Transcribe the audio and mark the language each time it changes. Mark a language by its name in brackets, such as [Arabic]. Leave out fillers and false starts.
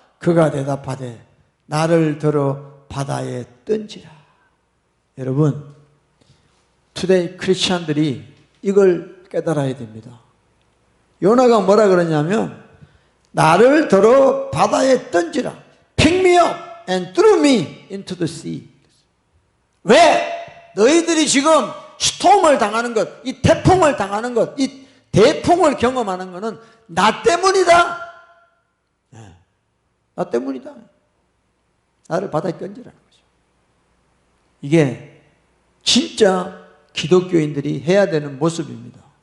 [Korean] 그가 대답하되 나를 들어 바다에 던지라. 여러분, [English] 투데이 [Korean] 크리스찬들이 이걸 깨달아야 됩니다. 요나가 뭐라 그러냐면 나를 들어 바다에 던지라. [English] Pick me up and throw me into the sea. [Korean] 왜? 너희들이 지금 스톰을 당하는 것, 이 태풍을 당하는 것, 이 대풍을 경험하는 것은 나 때문이다. 네. 나 때문이다. 나를 바다에 던지라는 거죠. 이게 진짜 기독교인들이 해야 되는 모습입니다.